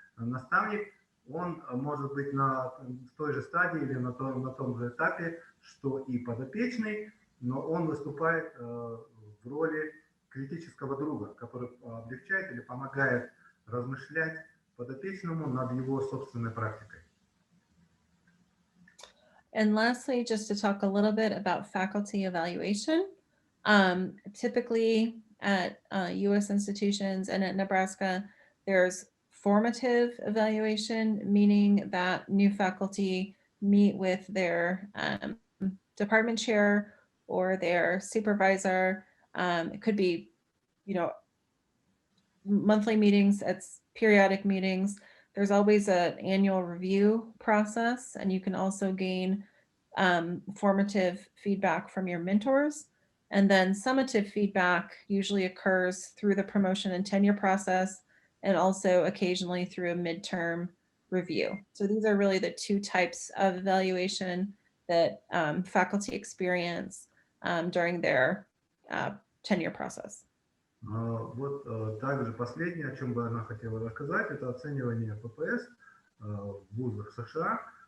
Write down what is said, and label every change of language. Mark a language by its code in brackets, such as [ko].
[ru] Наставник, он может быть в той же стадии или на том же этапе, что и подопечный, но он выступает в роли критического друга, который облегчает или помогает размышлять подопечному над его собственной практикой. [en] And lastly, just to talk a little bit about faculty evaluation. Typically at U.S. institutions and at Nebraska, there's formative evaluation, meaning that new faculty meet with their department chair or their supervisor. It could be, monthly meetings, it's periodic meetings. There's always an annual review process, and you can also gain formative feedback from your mentors. And then summative feedback usually occurs through the promotion and tenure process, and also occasionally through a midterm review. So these are really the 2 types of evaluation that faculty experience during their tenure process. [ru] Вот также последнее, о чем бы она хотела рассказать, это оценивание ППС в вузах США.